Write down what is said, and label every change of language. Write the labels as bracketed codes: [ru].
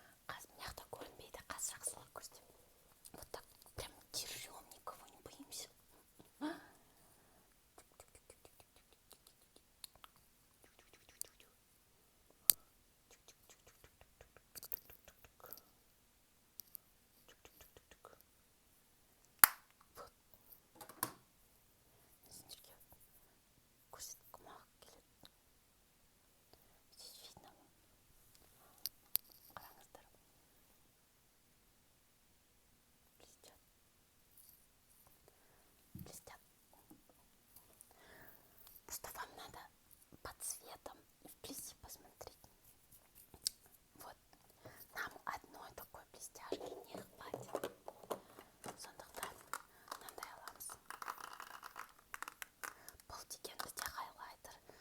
[kk] Мына жақта көрінбейді, қазір жақсылап көрсетемін. [ru] Вот так прям держем, никого не боимся. Вот. [kk] Сендерге көрсеткім келеді. [ru] Здесь видно. [kk] Қараңыздар. [ru] Блестят. Просто вам надо по цветам и вблизи посмотреть. Вот. Нам одной такой блестяшки не хватит. [kk] Сондықтан мынандай аламыз. Бұл деген бізде хайлайтер.